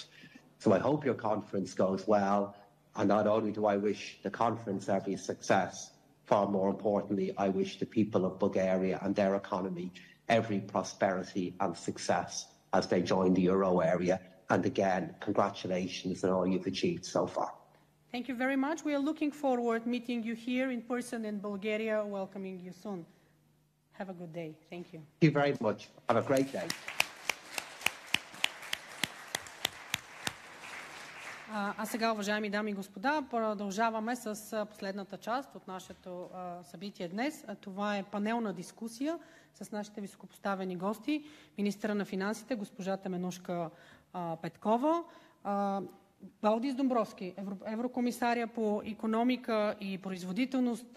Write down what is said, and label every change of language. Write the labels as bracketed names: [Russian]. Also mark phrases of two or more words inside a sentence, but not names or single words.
[English] So I hope your conference goes well, and not only do I wish the conference every success, far more importantly, I wish the people of Bulgaria and their economy every prosperity and success as they join the euro area. And again, congratulations on all you've achieved so far. Thank you very much. We are looking forward to meeting you here in person in Bulgaria, welcoming you soon. Have a good day. Thank you. Thank you very much. Have a great day. [Bulgarian] А сега, уважаеми дами и господа, продължаваме с последната част от нашето събитие днес. Това е панелна дискусия с нашите високопоставени гости. Министъра на финансите, госпожа Теменужка Петкова, Валдис Домбровски, еврокомисаря по икономика и производителност.